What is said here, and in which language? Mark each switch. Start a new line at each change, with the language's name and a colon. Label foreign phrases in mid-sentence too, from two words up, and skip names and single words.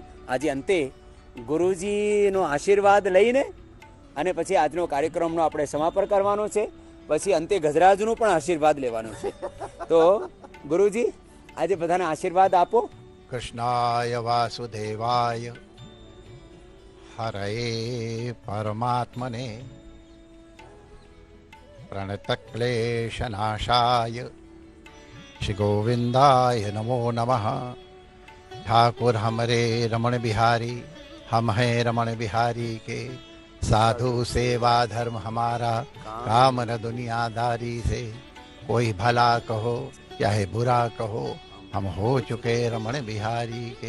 Gujarati: આજે અંતે ગુરુજીનો આશીર્વાદ લઈને અને પછી આજનો કાર્યક્રમનો આપણે સમાપન કરવાનો છે. પછી અંતે ગજરાજનું પણ આશીર્વાદ લેવાનો છે. તો ગુરુજી આજે બધાને આશીર્વાદ આપો.
Sanskrit: कृष्णाय वासुदेवाय हरे परमात्मने प्रणतक्लेशनाशाय श्री गोविंदाय नमो नमः।
Hindi: ठाकुर हमरे रमण बिहारी, हम हैं रमण बिहारी के। साधु सेवा धर्म हमारा, काम न दुनियादारी से। कोई भला कहो चाहे बुरा कहो, हम हो चुके रमण बिहारी के।